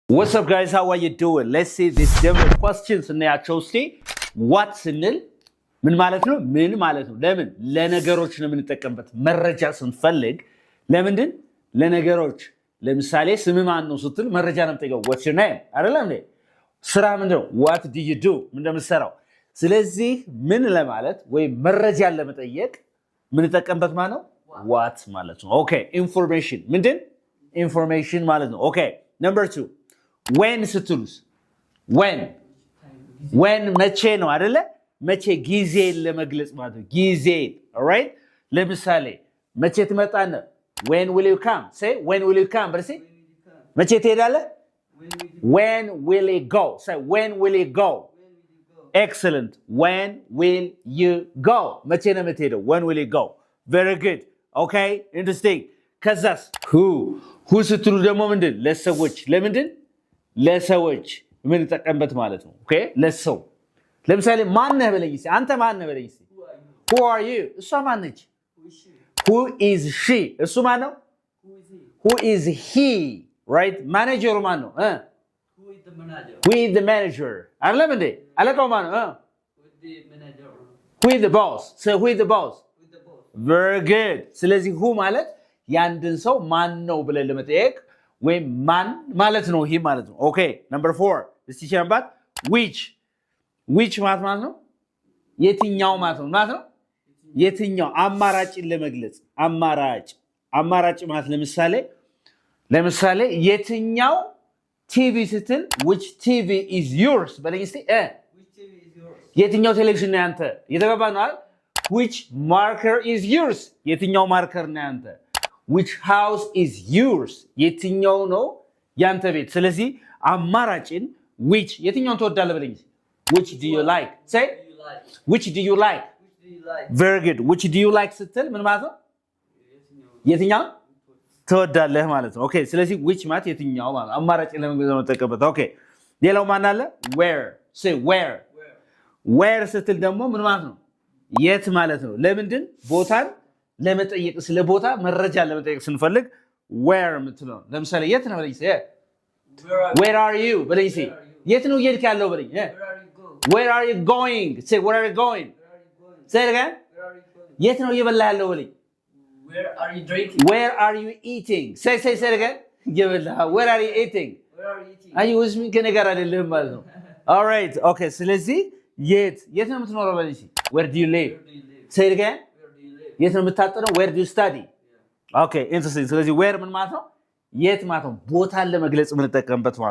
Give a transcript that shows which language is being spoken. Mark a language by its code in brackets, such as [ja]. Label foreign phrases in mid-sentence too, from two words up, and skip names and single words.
[en] What's up guys, how are you doing? Let's see this different questions [am] እናያቸው እስቲ what ስንል ምን ማለት ነው ለምን ለነገሮች ነው የምንጠቀምበት መረጃ ስንፈልግ ለምንድን ለነገሮች ለምሳሌ ስም ማን ነው ስትል መረጃ ነው የምትጠይቀው [en] what's your name [am] አይደለም እንዴ ስራ ምንድነው [en] what do you do [am] ምን እንደምትሰራው ስለዚህ ምን ለማለት ወይ መረጃ ለመጠየቅ ምን እንጠቀምበት ማለት ነው what ማለት ነው [en] okay information [am] ምንድን information ማለት ነው [en] okay number 2 when [am] ስትሉስ when መቼ ነው አይደለ መቼ ጊዜ ለመግለጽ ማለት ነው ጊዜ alright ለምሳሌ መቼ ትመጣና [en] when will you come say when will you come [am] በርሲ መቼ ትሄዳለህ [en] when will you go say when will you go excellent when will you go [am] መቼ ነው የምትሄደው [en] when will you go very good okay interesting [am] ከዛስ who ስትሉ ደግሞ ምንድን ለሰዎች ለምንድን ለሰዎች ምን ተጠቀምበት ማለት ነው ኦኬ ለሰው ለምሳሌ ማን ነህ በለኝ አንተ ማን ነህ በለኝ [en] who are you [am] እሷ ማን ነች [en] who is she [am] እሱ ማን ነው [en] who is he right manager [am] ማን ነው [en] who is the manager [am] አይደለም እንዴ አለቃው ማን ነው [en] who is the boss say who is the boss very good [am] ስለዚህ who ማለት ያንድን ሰው ማን ነው ብለን ለመጠየቅ ወይ ማን ማለት ነው ይሄ ማለት ነው ኦኬ [en] number 4 [am] እስቲ ቸምባት which ማለት ነው የትኛው ማለት ነው የትኛው አማራጭን ለመግለጽ አማራጭ ማለት ለምሳሌ የትኛው ቲቪ ስትል [en] which TV is yours [am] በለኝ እስቲ የትኛው ቴሌቪዥን ነው ያንተ የተገባ ነው አይደል [en] which marker is yours [am] የትኛው ማርከር ነው ያንተ [en] which house is yours [am] የትኛው ነው ያንተ ቤት ስለዚህ አማራጭን which የትኛውን ትወዳለህ በለኝ [en] which do you like say which do you like very good which do you like [am] ስትል ምን ማለት ነው የትኛው ትወዳለህ ማለት ነው ኦኬ ስለዚህ which ማለት የትኛው ማለት አማራጭን ለመግለጽ ነው ተጠቀመበት ኦኬ ሌላው ማን አለ [en] where say where [am] ስትል ደግሞ ምን ማለት ነው የት ማለት ነው ለምንድን ቦታን ለመጠየቅ ስለ ቦታ መረጃ ለመጠየቅ ስንፈልግ where ምትለው ለምሳሌ የት ነው በለኝ [en] where are you [am] በለኝ የት ነው እየሄድክ ያለው በለኝ [en] where are you going say where are you going say it again [am] የት ነው እየበላ ያለው በለኝ [en] where are you eating say it again [am] እየበላ [en] where are you eating [am] አይ ወዝም ከነገር አይደለም ማለት ነው [en] all right okay [am] ስለዚህ የት ነው የምትኖረው በለኝ [en] where do you live say it again [am] የት ነው የምታጠነው [en] where do you study okay interesting [am] ስለዚህ where ምን ማለት ነው የት ማለት ነው ቦታን ለመግለጽ ምን ተጠቀምበት ማለት